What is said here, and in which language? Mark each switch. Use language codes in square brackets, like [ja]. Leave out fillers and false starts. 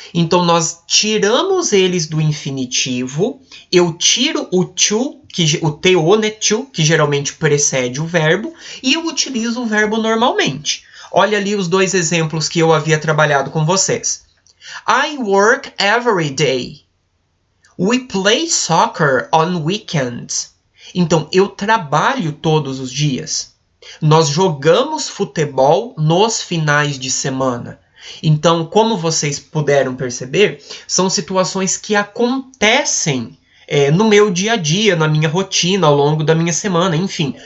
[pt] Então, nós tiramos eles do infinitivo, eu tiro o to, o to, né, to, que geralmente precede o verbo, e eu utilizo o verbo normalmente. Olha ali os dois exemplos que eu havia trabalhado com vocês. [en] I work every day. We play soccer on weekends. [pt] Então, eu trabalho todos os dias. Nós jogamos futebol nos finais de semana. Então, como vocês puderam perceber, são situações que acontecem no meu dia a dia, na minha rotina, ao longo da minha semana, enfim.